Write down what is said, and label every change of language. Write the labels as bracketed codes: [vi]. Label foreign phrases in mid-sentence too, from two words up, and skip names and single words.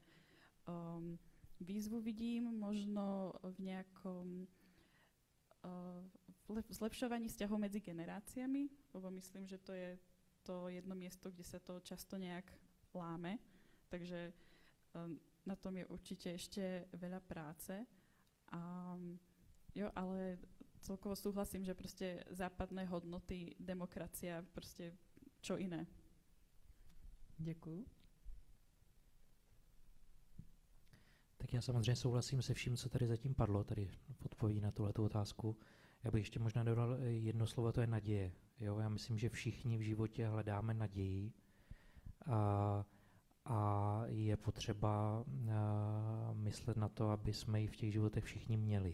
[sk] Výzvu vidím možno v nejakom zlepšovaní vzťahov medzi generáciami, lebo myslím, že to je to jedno miesto, kde sa to často nejak láme, takže na tom je určite ešte veľa práce. Jo, ale celkovo súhlasím, že proste západné hodnoty, demokracia, proste čo iné. [cs] Děkuju. Tak já samozřejmě souhlasím se vším, co tady zatím padlo, tady v odpovědi na tuhletu otázku. Já bych ještě možná dodal jedno slovo, to je naděje. Jo, já myslím, že všichni v životě hledáme naději a je potřeba myslet na to, aby jsme ji v těch životech všichni měli.